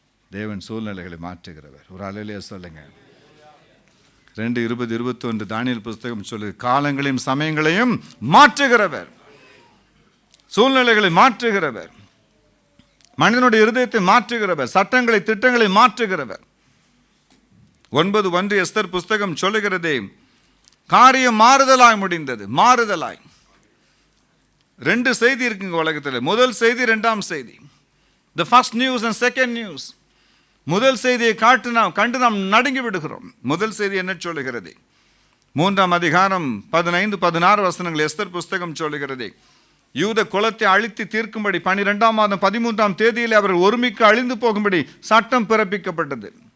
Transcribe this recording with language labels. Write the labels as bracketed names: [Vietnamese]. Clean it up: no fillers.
[Tamil] தேவன் சூழ்நிலைகளை மாற்றுகிறவர். ஒரு அலையிலேயே சொல்லுங்க. 2:20-21 தானியேல் புஸ்தகம் சொல்லு, காலங்களையும் சமயங்களையும் மாற்றுகிறவர், சூழ்நிலைகளை மாற்றுகிறவர், மனிதனுடைய இருதயத்தை மாற்றுகிறவர், சட்டங்களை திட்டங்களை மாற்றுகிறவர். 9:1 எஸ்தர் புஸ்தகம் சொல்லுகிறதே, காரியம் மாறுதலாய் முடிந்தது. மாறுதலாய் 2 செய்தி இருக்குங்க உலகத்தில். முதல் செய்தி, 2ஆம் செய்தி. [English] The first news and second news. [Tamil] முதல் செய்தியை கண்டு நாம் நடுங்கி விடுகிறோம். முதல் செய்தி என்ன சொல்லுகிறது? 3ஆம் அதிகாரம் 15-16 வசனங்கள் எஸ்தர் புஸ்தகம் சொல்லுகிறது, யூத குலத்தை அழித்து தீர்க்கும்படி 12ஆம் மாதம் 13ஆம் தேதியில் அவர்கள் ஒருமிக்க அழிந்து போகும்படி சட்டம் பிறப்பிக்கப்பட்டது.